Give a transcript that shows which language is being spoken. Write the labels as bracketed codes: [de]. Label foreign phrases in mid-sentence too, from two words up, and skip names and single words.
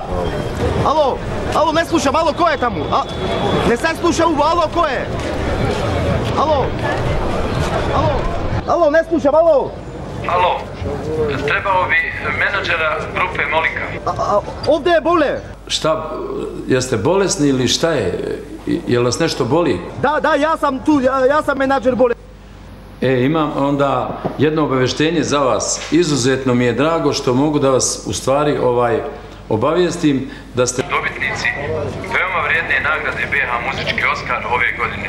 [mk] Ало, не слушам, ало, кој е таму? Не се слуша уво, ало, кој е? Ало, не слушам, ало. [sr] Ало, требало би менаџера групе Молика. [mk] Овде е боле. [bs] Šta, jeste bolesni ili šta je? Jel vas nešto boli? Da, ja sam tu, ja sam menadžer bolje. Imam onda jedno obaveštenje za vas. Izuzetno mi je drago što mogu da vas u stvari obavijestim da ste dobitnici veoma vrijedne nagrade BH Muzički Oskar ove godine.